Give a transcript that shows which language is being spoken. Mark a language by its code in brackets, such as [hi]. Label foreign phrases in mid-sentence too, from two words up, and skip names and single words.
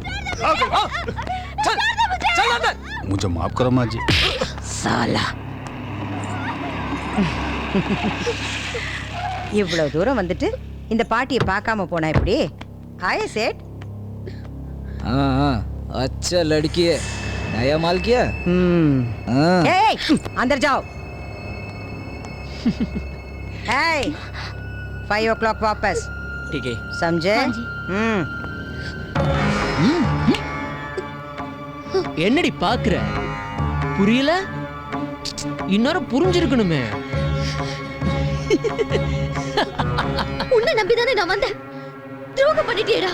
[hi] मुझे माफ करो माँ जी। साला, [ta] இவ்வளவு தூரம் வந்துட்டு இந்த பாட்டியை பார்க்காம போனா எப்படி? [hi] आए सेठ? हाँ, अच्छा लड़की है, नया माल किया। ए, अंदर जाओ। 5 o'clock वापस। ठीक है, समझे? [ta] என்னடி பாக்குற? புரியல? இன்னொரு புரிஞ்சிருக்கணுமே. உன்னை நம்பிதானே நான் வந்தேன். துரோகம் பண்ணிட்டியேடா.